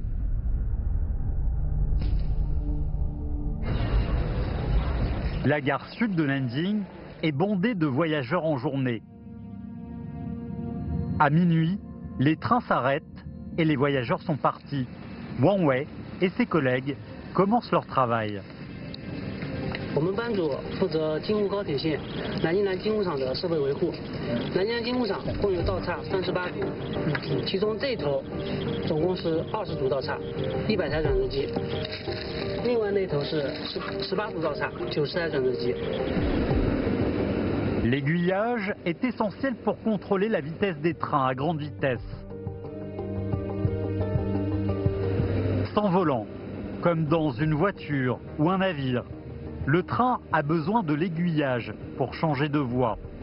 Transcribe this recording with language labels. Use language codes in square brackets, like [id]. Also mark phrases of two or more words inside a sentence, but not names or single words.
[fr] La gare sud de Nanjing est bondée de voyageurs en journée. À minuit, les trains s'arrêtent et les voyageurs sont partis. Wang Wei et ses collègues commencent leur travail. [zh] 我们班组负责京沪高铁线南京南京沪场的设备维护。南京南京沪场共有道岔38组，其中这头总共是20组道岔，100台转折机；另外那头是18组道岔，90台转折机。 [fr] L'aiguillage est essentiel pour contrôler la vitesse des trains à grande vitesse. Sans volant, comme dans une voiture ou un navire, le train a besoin de l'aiguillage pour changer de voie.